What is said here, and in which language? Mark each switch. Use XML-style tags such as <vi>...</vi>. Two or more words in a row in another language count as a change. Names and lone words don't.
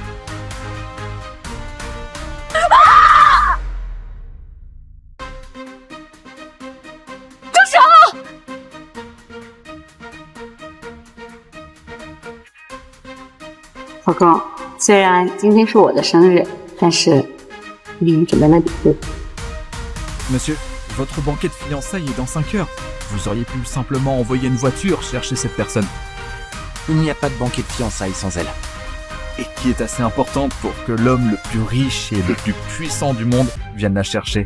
<zh>住手！老公，虽然今天是我的生日，但是我给你准备了礼物。</zh> <fr>Monsieur, votre banquet de fiançailles est dans 5 heures. Vous auriez pu simplement envoyer une voiture chercher cette personne. Il n'y a pas de banquet de fiançailles sans elle. Et qui est assez importante pour que l'homme le plus riche et le plus puissant du monde vienne la chercher.</fr>